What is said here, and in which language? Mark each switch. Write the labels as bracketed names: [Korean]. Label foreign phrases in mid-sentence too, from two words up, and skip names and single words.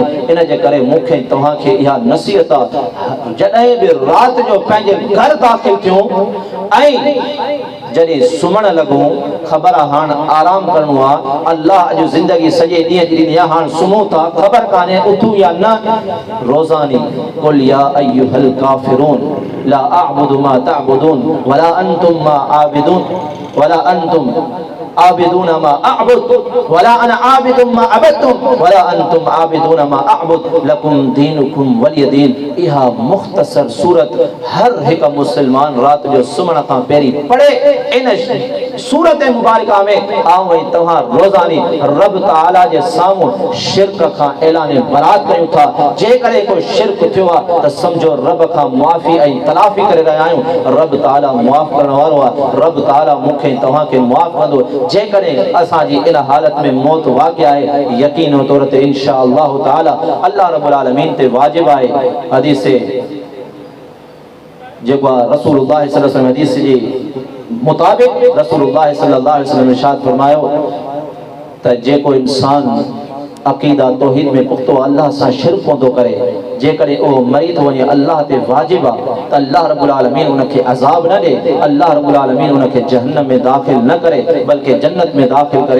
[Sindhi] इन जे करे मूंखे तव्हांखे इहा नसीहत आहे जॾहिं बि राति जो पंहिंजे घर दाख़िल थियूं ऐं जॾहिं सुम्हणु लॻूं ख़बर आहे हाणे आराम करिणो आहे अल्लाह अॼु ज़िंदगी सॼे ॾींहं जी ॾिनी आहे हाणे सुम्हूं था ख़बर कान्हे उथूं या न रोज़ानी [Arabic] قل يا أيها الكافرون لا أعبد ما تعبدون ولا أنتم ما عابدون ولا أنتم عابدون ما أعبد ولا أنا عابد ما عبدتم ولا أنتم عابدون ما أعبد لكم دينكم ولي دين. [Sindhi] इहा मुख़्तसर सूरत हर हिकु मुस्लमान राति जो सुम्हण खां पहिरीं पढ़े। इन सूरत मुबारका में आऊं ऐं तव्हां रोज़ानी रब ताला जे साम्हूं शिरक खां ऐलान बरात कयूं था। जेकॾहिं कोई शिरक थियो आहे त सम्झो रब खां मुआफ़ी ऐं तलाफ़ी करे रहिया आहियूं। रब ताला मुआफ़ करण वारो आहे। रब ताला मूंखे तव्हांखे मुआफ़ कंदो जेकॾहिं असांजी इन हालत में मौत वाक़िअ आहे यकीन तौर ते [Arabic] إن شاء الله تعالى [Sindhi] अल्लाह रब्बुल आलमीन ते वाजिब आहे। हदीस जेको आहे रसूलुल्लाह [Arabic] صلى الله عليه وسلم [Sindhi] हदीस जी मुताबिक़ रसूलुल्लाह [Arabic] صلى الله عليه وسلم [Sindhi] इरशाद फरमायो त जेको इंसान अक़ीदा तौहीद में पुख्तो अल्लाह सां शिरक कोन थो करे जेकॾहिं उहो मरी थो वञे अल्लाह ते वाजिब आहे त अल्लाह रब्बुल आलमीन उनखे अज़ाब न ॾे अल्लाह रब्बुल आलमीन उनखे जहन्नम में दाख़िल न करे बल्कि जन्नत में दाख़िल करे।